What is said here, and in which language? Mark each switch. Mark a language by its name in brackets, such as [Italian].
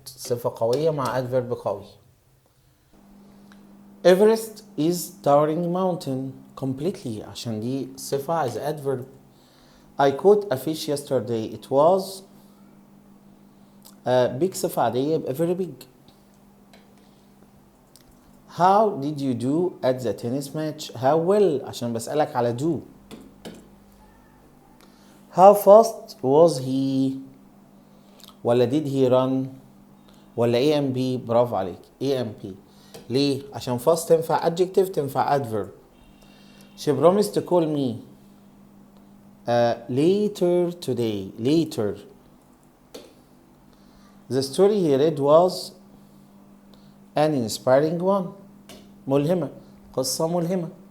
[Arabic] صفة قوية مع adverb قوي. [English] Everest is towering mountain. Completely [Arabic] عشان دي صفة [English] as adverb. I caught a fish yesterday. It was big. [Arabic] صفة عادية يبقى [English] very big. How did you do at the tennis match? How well عشان بسألك على do. How fast was he? [Arabic] ولا [English] did he run؟ [Arabic] ولا A&B؟ برافو عليك A&B. ليه؟ عشان fast تنفع adjective تنفع adverb. [English] She promised to call me later today. Later. The story he read was an inspiring one. [Arabic] ملهمة. قصة ملهمة.